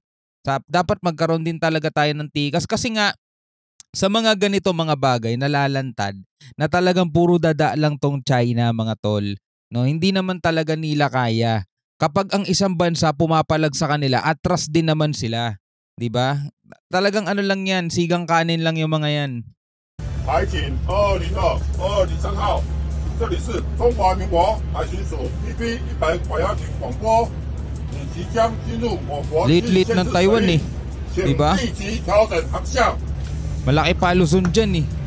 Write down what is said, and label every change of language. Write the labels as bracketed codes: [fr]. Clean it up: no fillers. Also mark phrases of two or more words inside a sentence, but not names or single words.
[tl] Dapat magkaroon din talaga tayo ng tikas kasi nga sa mga ganito mga bagay nalalantad na talagang puro dada lang tong China mga tol. No, hindi naman talaga nila kaya. Kapag ang isang bansa pumapalag sa kanila, atras din naman sila. 'Di ba? Talagang ano lang 'yan, sigang kanin lang yung mga 'yan. [zh] 海警202-203号，这里是中华民国海巡署 PP100 管辖局广播，你即将进入我国禁限制水域，请立即调整航向。 [tl] Malaki pa Luzon dyan eh.